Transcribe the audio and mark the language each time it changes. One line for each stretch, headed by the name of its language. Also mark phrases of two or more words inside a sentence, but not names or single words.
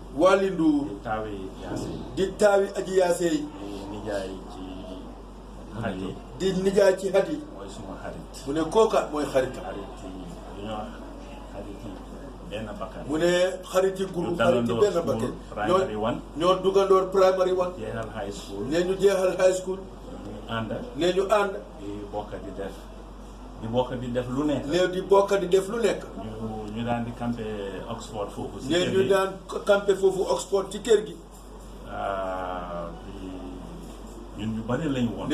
Wolof: Waly Ndour. di taawi Yaase. di taawi aji Yaase yi. di nijaay ci xarit. di nijaay ci xat yi. mooy suma xarit. mu ne kooka mooy xaritam. xarit yi dañoo xarit yi benn bakkan. mu ne xarit yi groupe xarit yi benn bakkan.
English: primary one.
Wolof: ñoo duggandoor
English: primary one.
Wolof: jeexal
English: high school.
Wolof: ne ñu jeexal
English: high school.
Wolof: ànd. ne ñu ànd. di bokk di def lu nekk. ne di bokk di def lu nekk. ñu daan di campé Oxford foofu. si ne kër ñu gi daan campé foofu Oxford ci kër gi. ñun ñu bari lañu woon.